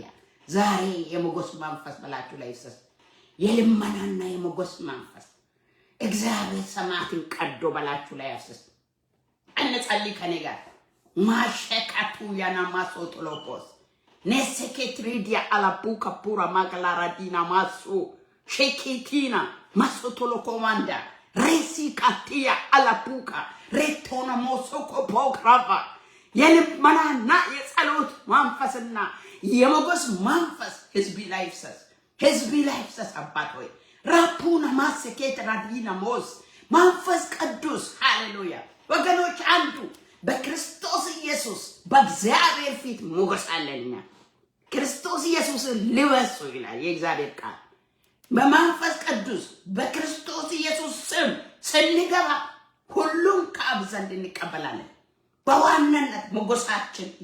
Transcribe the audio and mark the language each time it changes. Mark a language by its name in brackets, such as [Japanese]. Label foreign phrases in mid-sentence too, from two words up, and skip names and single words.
[Amharic] ዛሬ የሞገስ መንፈስ በላችሁ ላይ ይፈስ። የልመናና የሞገስ መንፈስ እግዚአብሔር ሰማያትን ቀዶ በላችሁ ላይ ያፍስስ። እንጸልይ ከኔ ጋር። ማሸካቱ ያና ማሶቶሎፖስ ነሰኬትሪዲያ አላቡካ ፑራ ማግላራዲና ማሱ ሼኬቲና ማሶቶሎ ኮማንዳ Resi katia alapuka. Retono mosoko pokrava. የልመናና የጸሎት መንፈስና የሞገስ መንፈስ ህዝቢ ላይ ይፍሰስ አባት ሆይ ራፑና ማስኬት ራዲና ሞስ መንፈስ ቅዱስ ሃሌሉያ ወገኖች አንዱ በክርስቶስ ኢየሱስ በእግዚአብሔር ፊት ሞገስ አለኛ ክርስቶስ ኢየሱስን ልበሱ ይላል የእግዚአብሔር ቃል በመንፈስ ቅዱስ በክርስቶስ ኢየሱስ ስም ስንገባ ሁሉም ከአብ ዘንድ እንቀበላለን በዋናነት ሞገሳችን